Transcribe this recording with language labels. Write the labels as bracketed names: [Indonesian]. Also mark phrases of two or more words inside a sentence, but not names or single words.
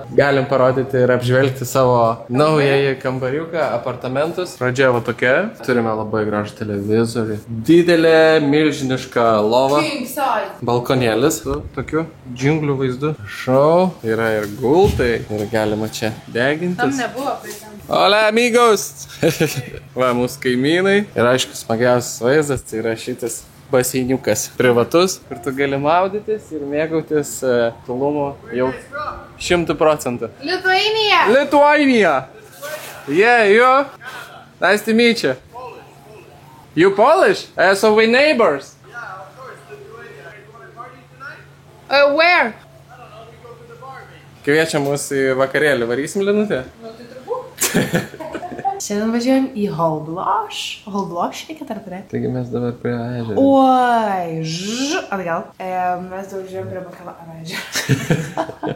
[Lithuanian] Galim parodyti ir apžvelgti savo naująjį kambariuką, apartamentus. Pradžia va tokia. Turime labai gražų televizorių. Didelė, milžiniška lova. Balkonėlis su tokiu džiunglių vaizdu. Šau, yra ir gultai ir galima čia degintis. Tam nebuvo pritam. [Spanish] Hola, amigos! Va, [Lithuanian] mūsų kaimynai. Ir aišku, smagiausias vaizdas, tai yra šitas baseiniukas privatus, kur tu gali maudytis ir mėgautis Tulumu jau 100%. [English] Lithuania! Lithuania! Yeah, you? Nice to meet you. You Polish? So we neighbors. Where? [Lithuanian] Kviečia mus į vakarėlį, varysim Linutė? Šiandien važiuojam į Holbloš. Holbloš reikia tarp, ne? Taigi mes dabar prie ežero. Oi, atgal. Mes daug žiūrėjom prie Bakalarą ežerą.